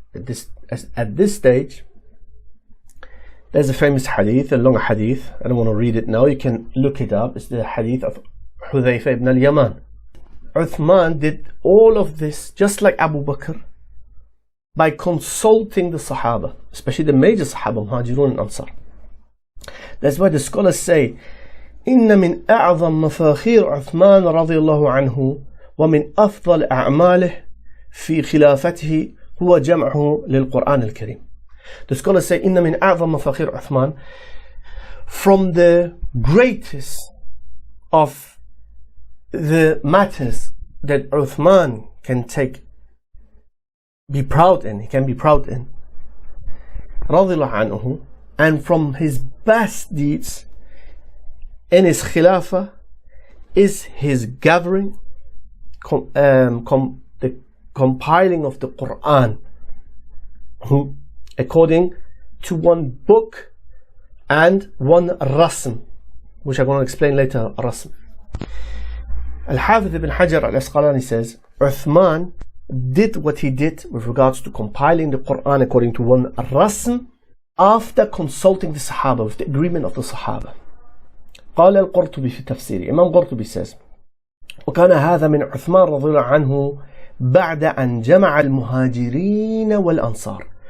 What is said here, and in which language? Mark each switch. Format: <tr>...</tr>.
<en>At this stage, there's a famous hadith, a long hadith. I don't want to read it now. You can look it up. It's the hadith of Hudhayfa ibn al-Yaman. Uthman did all of this just like Abu Bakr by consulting the Sahaba, especially the major Sahaba, Muhajirun and Ansar. That's why the scholars say,</en> <ar>إن من أعظم مفاخير عثمان رضي الله عنه ومن أفضل أعماله في خلافته هو جمعه للقرآن الكريم.</ar> <en>The scholars say</en> <ar>إن من أعظم مفاخير عثمان,</ar> <en>from the greatest of the matters that Uthman can be proud in, he can be proud in,</en> <ar>رضي الله عنه,</ar> <en>and from his best deeds in his khilafah is his gathering, the compiling of the Qur'an according to one book and one rasm, which I'm going to explain later. Rasm. Al-Hafidh ibn Hajar al-Asqalani says Uthman did what he did with regards to compiling the Qur'an according to one rasm after consulting the Sahaba, with the agreement of the Sahaba.</en> <ar>قال القرطبي في تفسيره,</ar> <en>Imam Qurtubi says,</en> <ar>وكان هذا من عثمان رضي الله عنه بعد أن جمع المهاجرين والأنصار.</ar>